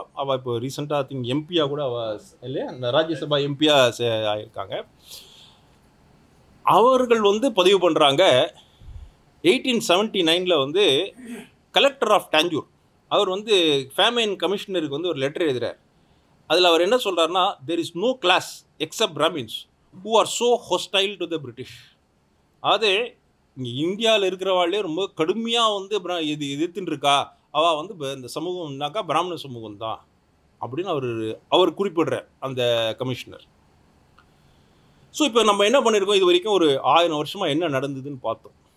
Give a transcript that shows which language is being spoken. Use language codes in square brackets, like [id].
[ta] அவள் இப்போ ரீசெண்டாக திங்க் எம்பியாக கூட அவள் இல்லையா அந்த ராஜ்யசபா எம்பியாக ஆகியிருக்காங்க. அவர்கள் வந்து பதிவு பண்ணுறாங்க 1879 வந்து கலெக்டர் ஆஃப் டாஞ்சூர் அவர் வந்து ஃபேமைன் கமிஷனருக்கு வந்து ஒரு லெட்டர் எழுதுகிறார். அதில் அவர் என்ன சொல்கிறாருன்னா, [en] there is no class except Brahmins who are so hostile to the British. [ta] அது இங்கே இந்தியாவில் இருக்கிறவாளே ரொம்ப கடுமையாக வந்து எதிர்த்துன்னு இருக்கா, அவள் வந்து இந்த சமூகம்னாக்கா பிராமண சமூகம் தான் அப்படின்னு அவர் குறிப்பிடுறார் அந்த கமிஷனர். ஸோ இப்போ நம்ம என்ன பண்ணியிருக்கோம், இது வரைக்கும் ஒரு 1000 வருஷமாக என்ன நடந்ததுன்னு பார்த்தோம்.